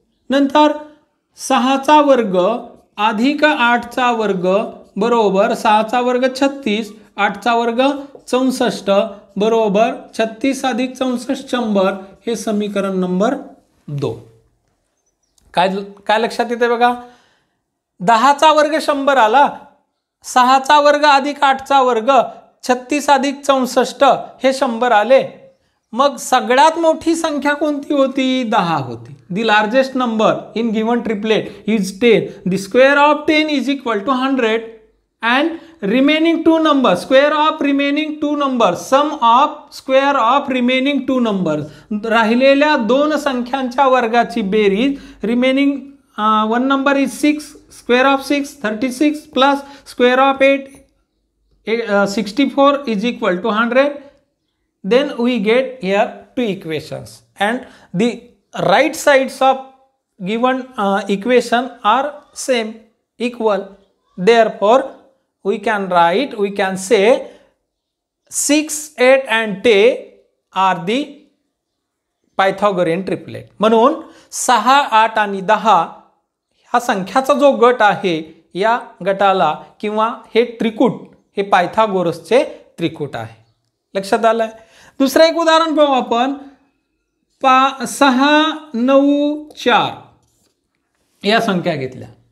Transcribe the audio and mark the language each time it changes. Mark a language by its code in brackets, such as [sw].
[mr] नंतर 6चा वर्ग अधिक 8चा वर्ग बरोबर 6चा वर्ग 36, 8चा वर्ग 64 बरोबर 36 अधिक 64 100 हे समीकरण नंबर 2. काय लक्षात येते बघा. 10चा वर्ग 100 आला, 6चा वर्ग अधिक 8चा वर्ग 36 अधिक 64 हे 100 आले. मग सगळ्यात मोठी संख्या कोणती होती? 10 होती. [en] The largest number in given triplet is 10. The square of 10 is equal to 100 and remaining 2 number, square of remaining 2 number, sum of square of remaining 2 number, [mr] राहिलेल्या 2 संख्यांच्या वर्गाची बेरीज. [en] Remaining 1 number is 6, square of 6 36 plus square of 8 64 is equal to 100. Then we get here 2 equations and the right sides of given equation are same, equal. Therefore we can say 6, 8 and 10 are the Pythagorean triplet. [mr] म्हणून 6, 8 आणि 10 हा संख्याचा जो गट आहे या गटाला किंवा हे त्रिकूट हे पायथागोरसचे त्रिकूट आहे. लक्षात आलंय. दुसरं एक उदाहरण पाहू आपण. 6, 9, 4 या संख्या घेतल्या.